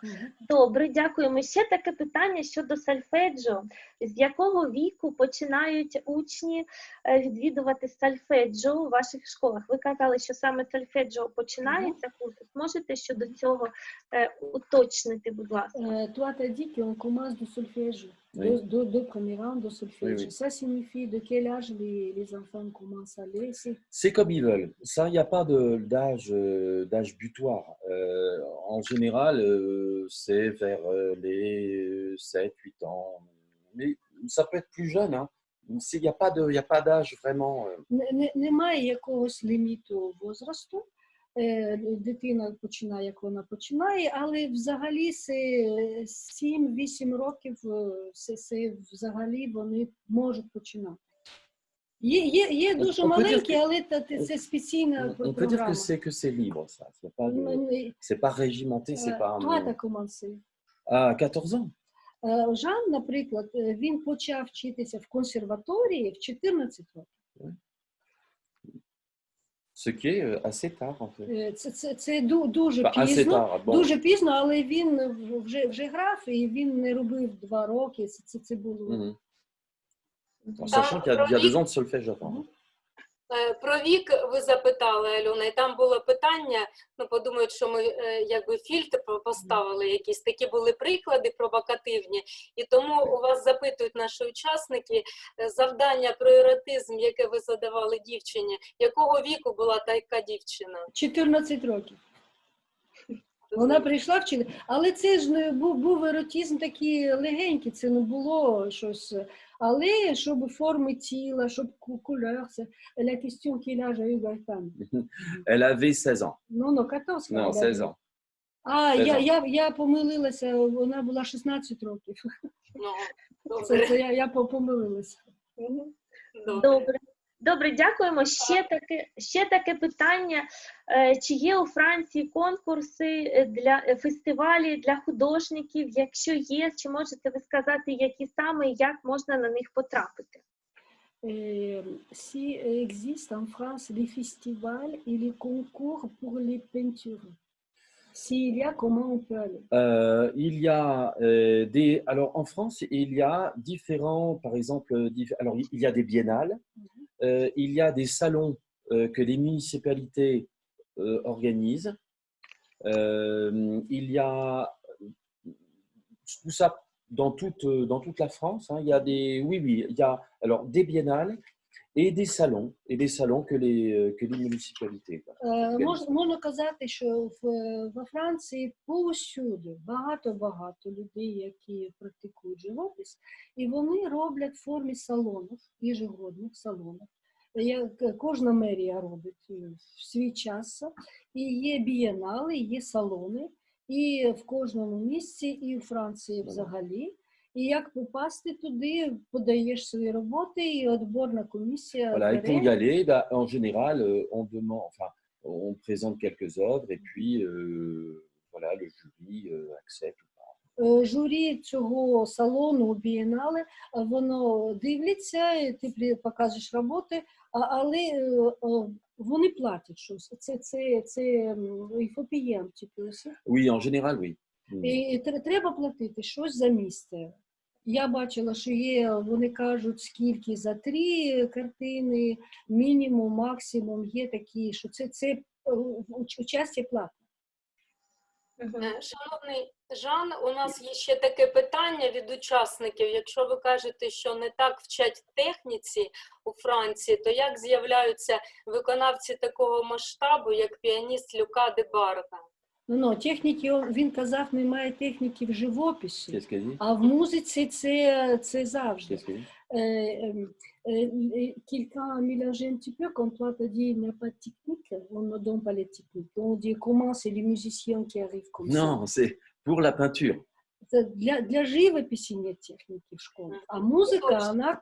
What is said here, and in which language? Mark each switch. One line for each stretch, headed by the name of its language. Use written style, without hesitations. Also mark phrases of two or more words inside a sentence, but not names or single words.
Ukrainian: Добре, дякуємо. Ще таке питання щодо сольфеджіо. З якого віку починають учні відвідувати сольфеджіо у ваших школах? Ви казали, що саме сольфеджіо починається курс. Можете щодо цього уточнити, будь ласка?
French: Toi, tu as dit qu'on commence du solfège, de premier rang de solfège. Oui. Ça signifie de quel âge les enfants commencent à aller? C'est comme ils veulent. Ça, il n'y a pas d'âge butoir. En général, c'est vers les 7-8 ans. Mais ça peut être plus jeune. Hein. Il n'y a pas d'âge vraiment.
Ukrainian: Немає якогось ліміту возрасту. Дитина починає, як вона починає, але взагалі 7-8 років взагалі вони можуть починати. Є дуже маленькі, але це спеційна програма.
French: On peut dire que c'est libre, ça. C'est pas régimenté, c'est pas. Toi, tu as commencé. À 14 ans.
Ukrainian: Жан, наприклад, він почав вчитися в консерваторії в 14 років.
French: Ce qui est assez tard, en fait.
Ukrainian: Це дуже пізно, але він вже грав, і він не робив 2 роки, це було.
French: Sachant qu'il y a 2 ans de solfège avant.
Ukrainian: Про вік ви запитали, Альона, і там було питання, подумають, що ми якби фільтр поставили, якісь такі були приклади провокативні, і тому у вас запитують наші учасники завдання про еротизм, яке ви задавали дівчині. Якого віку була така дівчина? 14 років. Вона прийшла вчити, але це ж не був еротизм такий легенький, це не було щось. Але щоб форми тіла, щоб кольор, це
French: la question qu'il a eu Gaëtan. Elle avait 16 ans.
Ukrainian: Ну, 14.
French: Non, 16 ans.
Ukrainian: А, 16 я помилилася, вона була 16 років. Ну, Це добре, я помилилася. добре. Добре, дякуємо. Ще таке питання. Чи є у Франції конкурси для фестивалі для художників? Якщо є, чи можете ви сказати, які саме і як можна на них потрапити?
French: Si existe en France les festivals et les concours pour les peintures. S'il y a, comment on peut aller? Il y a alors en France, il y a différents, par exemple, alors il y a des biennales, il y a des salons que les municipalités organisent. Il y a tout ça dans toute la France. Hein, il y a il y a alors des biennales et des salons que les municipalités.
Ukrainian: Можна казати, що во Франції повсюди багато людей, які практикують живопис, і вони роблять в формі салонів, ежегодних салонів. Кожна мерія робить в свій час, і є бієнали, є салони, і в кожному місці, і в Франції взагалі. І як попасти туди, подаєш свої роботи, і відборна комісія.
French: Voilà, et pour y aller, en général, on présente quelques œuvres et puis voilà, le jury accepte.
Ukrainian: Журі цього салону, бієнале, воно дивляться, і ти показуєш роботи, але вони платять щось. Це ФОПІєм, типу.
French: Oui, en général, oui.
Ukrainian: І треба платити щось за місце. Я бачила, що є, вони кажуть, скільки за 3 картини, мінімум, максимум, є такі, що це участі платне. Шановний Жан, у нас є ще таке питання від учасників. Якщо ви кажете, що не так вчать техніці у Франції, то як з'являються виконавці такого масштабу, як піаніст Люка де Барга? Ну, техніки, він казав, немає техніки в живописі,
French: Qu'est-ce qu'elle dit?
Ukrainian: а в музиці це завжди.
French: Qu'est-ce qu'elle dit? Quelqu'un a mélangé un petit peu, quand toi t'as dit il n'y a pas de technique, on ne donne pas les techniques. On dit comment c'est les musiciens qui arrivent comme ça. Non, c'est pour la peinture.
Russian: Для живописи нет техники в школе, а музыка, она...